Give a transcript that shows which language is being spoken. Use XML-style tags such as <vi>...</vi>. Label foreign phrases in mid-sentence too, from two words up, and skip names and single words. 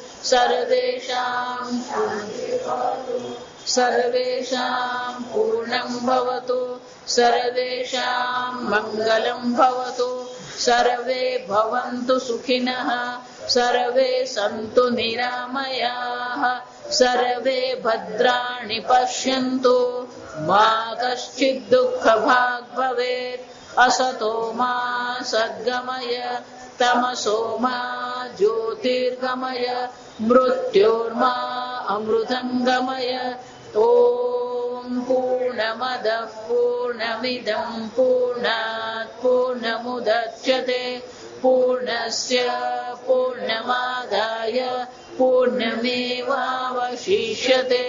<sa>સર્વેષાં પૂર્ણં ભવતુ સર્વેષાં મંગલં ભવતુ સર્વે ભવन्तુ સુખિનઃ સર્વે સन्तુ નિરામયાઃ સર્વે ભદ્રાણિ પશ્યन्तુ મા કશ્ચિદ દુઃખભાગ્ ભવેत् असतो मा सद्गमय तमसो मा ज्योतिर्गमय मृत्योर्मा अमृतंगमय. ओम पूर्णमदः पूर्णमिदं पूर्णात् पूर्णमुदच्यते पूर्णस्य पूर्णमादाय पूर्णमेवावशिष्यते.</sa>